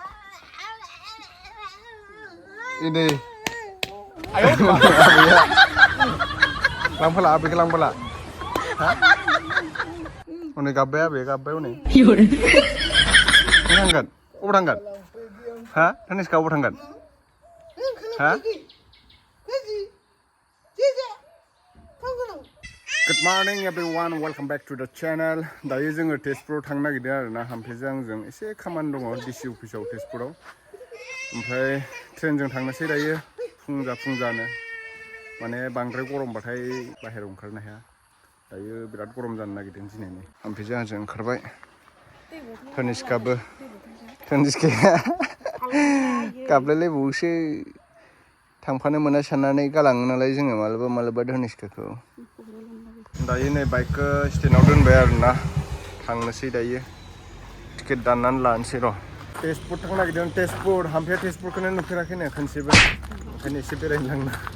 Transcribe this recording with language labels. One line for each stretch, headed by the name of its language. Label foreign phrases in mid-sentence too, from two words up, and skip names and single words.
Bodo: ini ayo लांफाला बेखौ लांफाला हनै गाबबाय आबै गाबबाय हनै थांगोन अबाव थांगोन हा धनुषका अबाव थांगोन हा
English: Good morning everyone, welcome back to the channel.
Bodo: दायो जोङो तेजपुराव थांनो नागिरदों आरोना हाम्पेजों आंजों एसे खामानि दङ डिसि अफिसाव तेजपुराव ओमफ्राय ट्रेनजों थांनोसै दायो फुंजानो माने बांद्राय गरमबाथाय बाहेरायाव ओंखारनो हाया दायो बिराद गरम जानो नागिरदों दिनैनो हाम्पेजों आंजों ओंखारबाय धनुषकाबो धनुषकाया गाबलायलायबावोसो थांफानो मोना साननानै गालाङो नालाय जोङो मालाबा धनुषकाखौ दायो नै बाइकखौ स्टेन्डआव दोनबाय आरोना थांनोसै दायो टिकेट दाननानै लानोसै र' तेजपुर थांनो नागिरदों तेजपुर हाम्पेया तेजपुरखौनो नुफेराखैनो खनसेबो ओंखायनो एसे बेरायनो लांनो